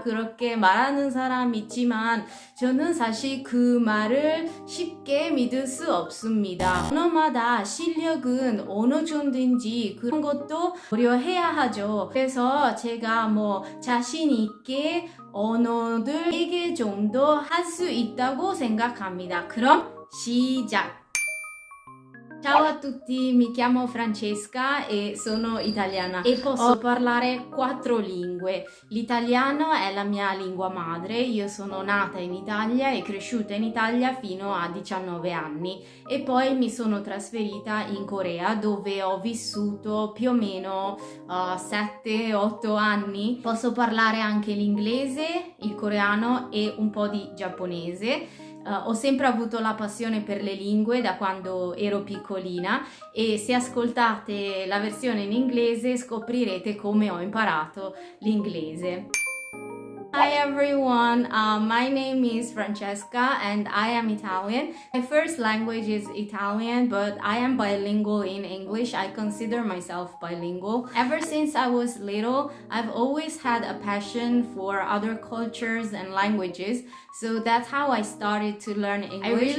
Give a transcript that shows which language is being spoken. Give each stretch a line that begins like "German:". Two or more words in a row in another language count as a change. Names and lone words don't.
Korean: 그렇게 말하는 사람 있지만 저는 사실 그 말을 쉽게 믿을 수 없습니다. 언어마다 실력은 어느 정도인지 그런 것도 고려해야 하죠. 그래서 제가 자신 있게 언어들 4개 정도 할 수 있다고 생각합니다. 그럼 시작!
Italian: Ciao a tutti, mi chiamo Francesca e sono italiana e posso parlare 4 lingue. L'italiano è la mia lingua madre, io sono nata in Italia e cresciuta in Italia fino a 19 anni e poi mi sono trasferita in Corea dove ho vissuto più o meno 7-8 anni. Posso parlare anche l'inglese, il coreano e un po' di giapponese. Ho sempre avuto la passione per le lingue da quando ero piccolina e se ascoltate la versione in inglese scoprirete come ho imparato l'inglese.
English: Hi everyone, my name is Francesca and I am Italian. My first language is Italian, but I am bilingual in English. I consider myself bilingual. Ever since I was little, I've always had a passion for other cultures and languages, so that's how I started to learn English.